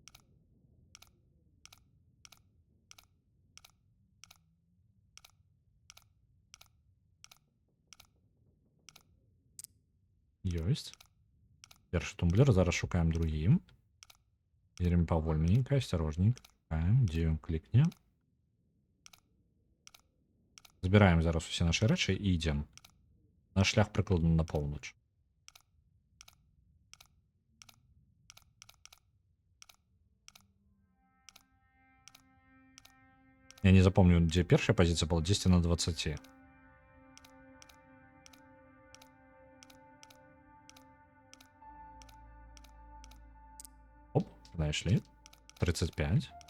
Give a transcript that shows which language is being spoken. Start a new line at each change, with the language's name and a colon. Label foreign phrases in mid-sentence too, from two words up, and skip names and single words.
Belarusian: Ёсць. Першы тумблер, зараз шукаем другі. Едем павольненько, осторожненько. Шукаем, дзе ён клікне. Збіраем зараз усе нашы рэчы і ідзем. Наш шлях прыкладна на поўнач.
Russian: Я не запомню, где первая позиция была, 10 на 20. Оп.
Belarusian: Знайшлі. 35.